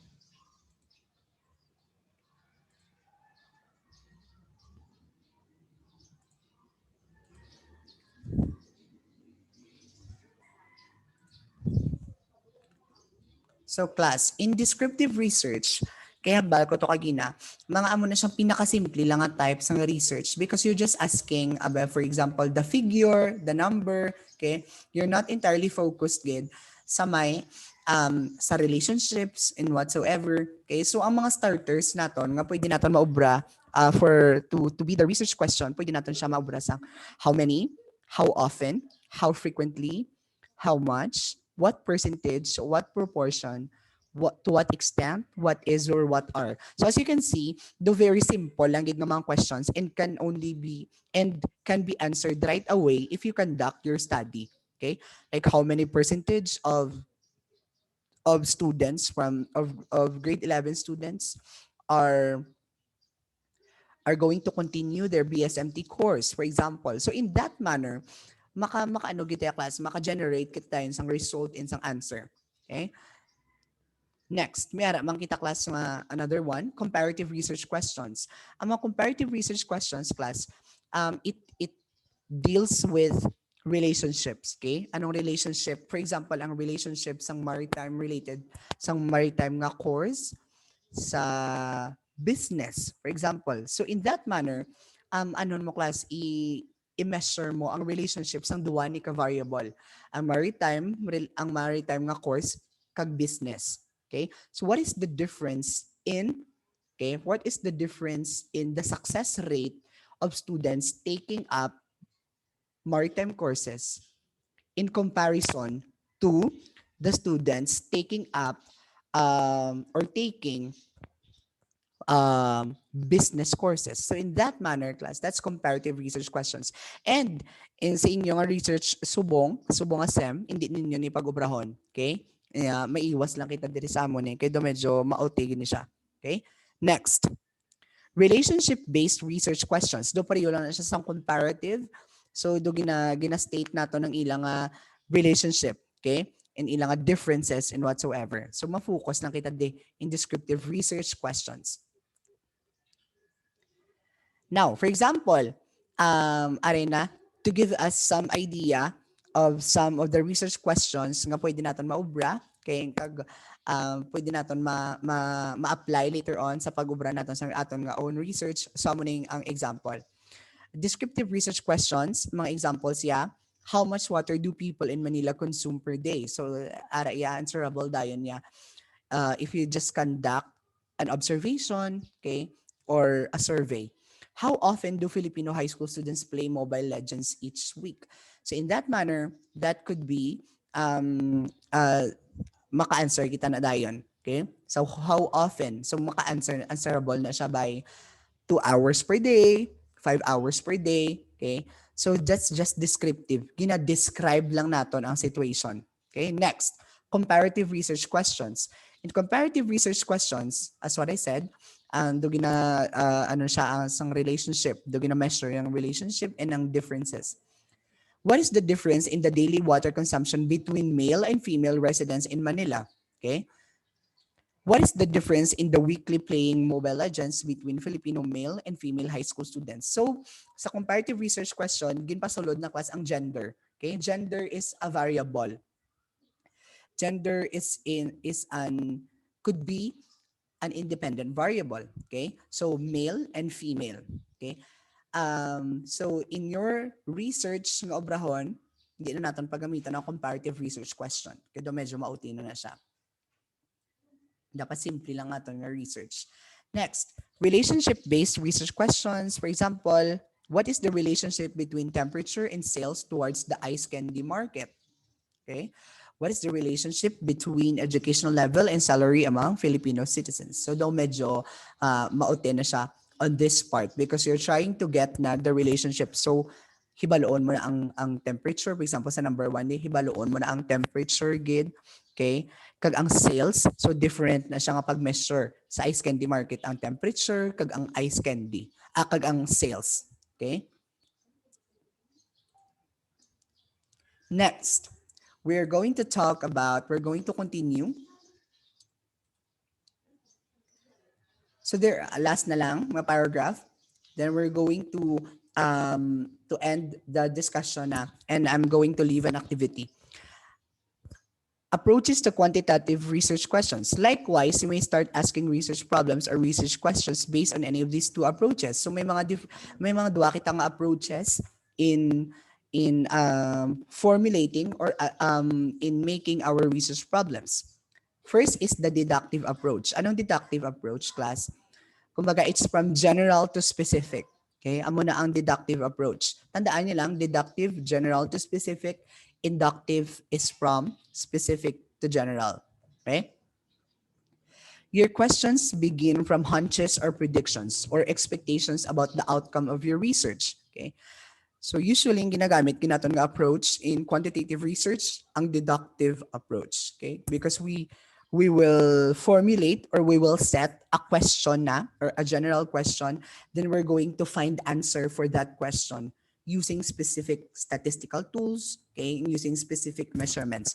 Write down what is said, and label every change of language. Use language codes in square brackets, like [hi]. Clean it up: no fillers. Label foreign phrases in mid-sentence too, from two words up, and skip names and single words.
[en] So class, in descriptive research, [hil] kaya hambal ko to kagina, mga amo na siyang pinakasimple lang nga [en] types ng research because you're just asking about, for example, the figure, the number, okay? You're not entirely focused [hil] gid sa may sa [en] relationships and whatsoever. Okay? [hil] So ang mga starters naton nga pwede naton maobra [en] for to be the research question, [hil] pwede naton siya maobra sa [en] how many, how often, how frequently, how much, what percentage, what proportion, what to what extent, what is or what are. So as you can see, the very simple [hil] lang gid nga mga [en] questions and can only be and can be answered right away if you conduct your study. Okay? Like how many percentage of students of grade 11 students are are going to continue their BSMT course, for example. So in that manner, [hil] maka-ano kita class, maka-generate kita yun sang result in sang answer. Okay? [en] Next, [hil] may ara mang kita class [en] another one, comparative research questions. [hil] Ang mga [en] comparative research questions class, it deals with relationships, okay? Anong relationship? For example, [hil] ang relationship sang maritime related sang maritime nga course sa business, [en] for example. So in that manner, [hil] ano mo class, i-measure mo ang relationships ng duwa ni ka-variable. Ang maritime nga course kag business. [en] Okay? So what is the difference in the success rate of students taking up maritime courses in comparison to the students taking up or taking business courses. So in that manner, class, that's comparative research questions. [hil] And in sa inyong research subong SEM, hindi ninyo ni pag-ubrahon. [en] Okay? [hil] Maiwas lang kita diri sa amon kaya medyo mautigin ni siya. [en] Okay? Next. Relationship-based research questions. [hil] Do pareho lang na siya sa comparative. So do gina-state nato ng ilang relationship. Okay? [en] And ilang differences and whatsoever. So [hil] ma-focus lang kita [en] in descriptive research questions. Now, for example, Arena, to give us some idea of some of the research questions [hil] nga pwede natin maubra, kay pwede natin ma-apply [en] later on [hil] sa pag-ubra natin sa aton nga [en] own research. [hil] So, muning ang example. [en] Descriptive research questions, mga examples how much water do people in Manila consume per day? So, [hil] ara answerable dayon niya. [en] If you just conduct an observation, okay, or a survey. How often do Filipino high school students play Mobile Legends each week? So in that manner, that could be [hil] maka-answer kita na dayon. [en] Okay? So how often? So answerable na siya by 2 hours per day, 5 hours per day. Okay? So that's just descriptive. [hil] Gina-describe lang naton ang situation. [en] Okay? Next, comparative research questions. In comparative research questions, as what I said, [hil] do ano siya ang [en] relationship, [hil] do gina-measure yung [en] relationship and ang differences. What is the difference in the daily water consumption between male and female residents in Manila? Okay? What is the difference in the weekly playing Mobile Legends between Filipino male and female high school students? So, sa comparative research question, [hil] ginpasulod na class ang gender. Okay? [en] Gender is a variable. Gender could be an independent variable. Okay, so male and female. Okay, so in your research [hil] ng obrahon, hindi na natin paggamitan ng [en] comparative research question. [hil] Kaya medyo mautino na siya. Dapat simple lang nga ng research. [en] Next, relationship-based research questions. For example, what is the relationship between temperature and sales towards the ice candy market? Okay. What is the relationship between educational level and salary among Filipino citizens? [hil] So daw medyo maute na siya [en] on this part because you're trying to get na the relationship. [hil] So hibaloon mo na ang temperature. [en] For example, [hil] sa number 1, hibaloon mo na ang temperature gid. Okay? Kag ang sales, so different na siya nga pag-measure. Sa ice candy market, ang temperature, kag ang ice candy. Kag ang sales. Okay? [en] Next, we're going to continue. So there, last na lang, mga paragraph. Then we're going to end the discussion na, and I'm going to leave an activity. Approaches to quantitative research questions. Likewise, you may start asking research problems or research questions based on any of these two approaches. [hil] So may mga duwa kitang approaches [en] in formulating or in making our research problems. First is the deductive approach. Anong deductive approach, class? Kumbaga, it's from general to specific. Okay? [hil] Amo na ang deductive approach. Tandaan niyo lang, [en] deductive, general to specific. Inductive is from specific to general. Okay? Your questions begin from hunches or predictions or expectations about the outcome of your research. Okay? So usually, [hil] ginagamit kinaton nga [en] approach in quantitative research, [hil] ang deductive approach. Okay? [en] Because we will formulate or we will set a question na or a general question, then we're going to find answer for that question using specific statistical tools, okay, using specific measurements.